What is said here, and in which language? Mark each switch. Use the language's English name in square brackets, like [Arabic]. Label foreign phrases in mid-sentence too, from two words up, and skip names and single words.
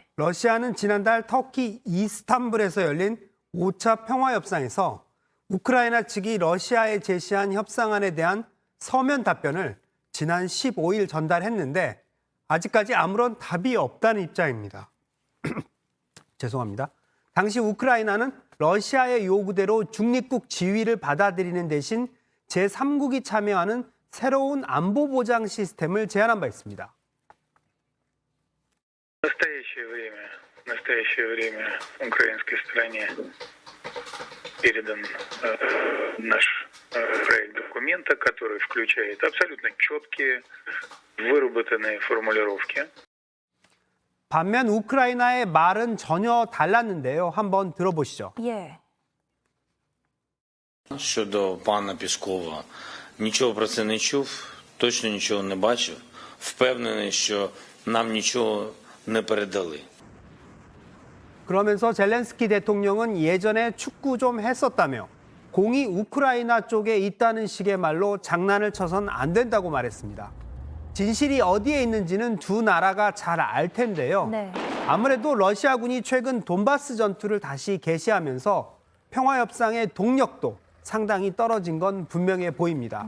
[Korean] 러시아는 지난달 터키 이스탄불에서 열린 5차 평화협상에서 우크라이나 측이 러시아에 제시한 협상안에 대한 서면 답변을 지난 15일 전달했는데 아직까지 아무런 답이 없다는 입장입니다. 죄송합니다. 당시 우크라이나는 러시아의 요구대로 중립국 지위를 받아들이는 대신 제3국이 참여하는 새로운 안보 보장 시스템을 제안한 바 있습니다. [Russian] В настоящее время украинской стороне передан наш проект документа, который включает абсолютно четкие, выработанные формулировки. [Korean] 반면 우크라이나의 말은 전혀 달랐는데요. 한번 들어보시죠. 예. [Ukrainian] Щодо пана Піскова, нічого про це не чув, точно нічого не бачив. Впевнений, що нам нічого не передали. [Korean] 그러면서 젤렌스키 대통령은 예전에 축구 좀 했었다며 공이 우크라이나 쪽에 있다는 식의 말로 장난을 쳐선 안 된다고 말했습니다. 진실이 어디에 있는지는 두 나라가 잘 알 텐데요. 네. 아무래도 러시아군이 최근 돈바스 전투를 다시 개시하면서 평화협상의 동력도 상당히 떨어진 건 분명해 보입니다.